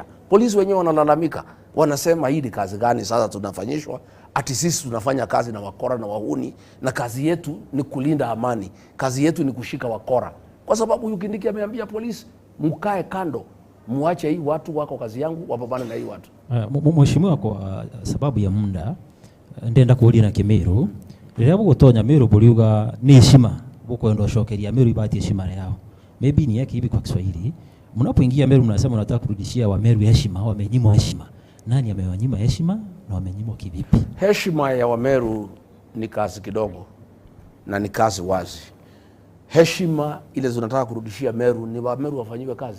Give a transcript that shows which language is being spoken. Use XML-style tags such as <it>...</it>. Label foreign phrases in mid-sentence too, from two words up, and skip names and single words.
<sw>Polisi wenyewe wanalalamika, wanasema hii ni kazi gani sasa tunafanyishwa? Ati sisi tunafanya kazi na wakora na wahuni, na kazi yetu ni kulinda amani, kazi yetu ni kushika wakora. Kwa sababu huyu Kindiki ameambia polisi, mkae kando, muache hii watu, wako kazi yangu, wapambane na hii watu. Mheshimiwa, kwa sababu ya muda</sw> <mer>ndenda kuuria na Kimiru riria bugutonya Miru buriuga ni heshima bukwenda shokeria Miru ibati heshima yao,</mer> <sw>maybe ni yake hivi kwa Kiswahili, mnapoingia Meru mnasema mnataka kurudishia wa Meru heshima, wamenyimwa heshima. Nani amewanyima heshima na wamenyimwa kivipi? Heshima ya Wameru ni kazi kidogo na ni kazi wazi. Heshima ile zinataka kurudishia Meru ni Wameru wafanyiwe kazi.</sw>